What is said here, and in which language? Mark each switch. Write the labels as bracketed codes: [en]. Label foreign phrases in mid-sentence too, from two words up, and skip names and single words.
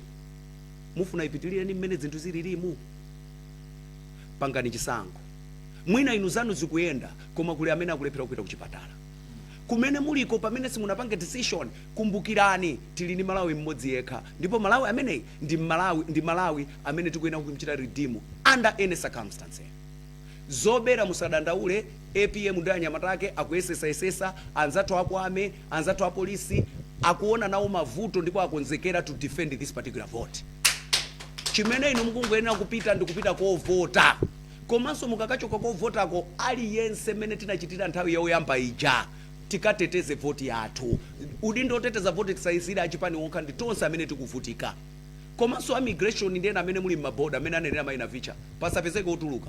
[ny] Mufuna ipitirire ni mmene zinthu zililimu, pangani chisankho. Mwina inu zanu zikuyenda koma kuli amene akulephera kupita kuchipatala. Kumene muliko pamene simunapanga decision kumbukirani tili ni Malawi mmodzi yekha, ndipo Malawi amene ndi Malawi amene tikuyena kumchita redeem [en] under any circumstance. [ny] Zobera musadandaule, APM ndi anyamatake akuyesesa anzathu akwame, anzathu a polisi akuona nawo mavuto ndipo akonzekera [en] to defend this particular vote. [ny] Chimene inu mukungoyenera kupita ndikupita kovota. Komanso mukakachoka kovota ko aliyense mene tinachitira nthawi yoyamba ija tikateteze voti yathu. Udindo oteteza voti tisaisira achipani wonka ndi tonse amene tikuvutika. Komanso immigration ndiyena amene muli maboda amene anenera maina vicha pasapezeke otuluka.